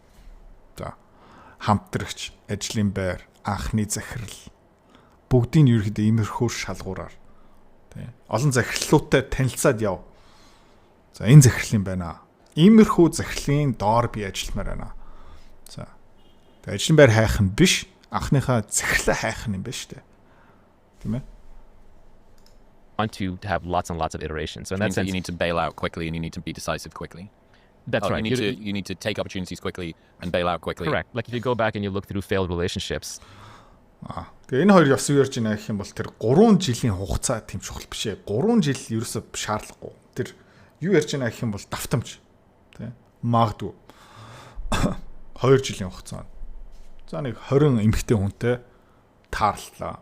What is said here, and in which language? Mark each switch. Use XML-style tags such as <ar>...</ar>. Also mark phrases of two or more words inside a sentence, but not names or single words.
<mn>За хамтрагч, ажлын байр, анхны захирал бүгдийг нь ерөөхдөө иймэрхүү шалгуураар тий олон захирлуудтай танилцаад яв. За энэ захирал юм байна. Иймэрхүү захирлын доор би ажилламаар байна. За тэгээ ажлын байр хайх нь биш, анхныхаа захирлаа хайх юм байна шүү дээ. Тийм ээ.</mn> <en>Want to have lots and lots of iterations. So in that Means that sense, you need to bail out quickly and you need to be decisive quickly. that's right. You need to take opportunities quickly and bail out quickly. Correct. Like if you go back and you look through failed relationships,</en> <mn>Тэгээ энэ хоёр ёс юу ярьж байна гэх юм бол тэр 3 жилийн хугацаа тийм чухал биш ээ. 3 жил ерөөсөө шаардлагагүй. Тэр юу ярьж байна гэх юм бол давтамж. Тэ? Магадгүй 2 жилийн хугацаа. За нэг 20 эмэгтэй хүнтэй таарлаа.</mn>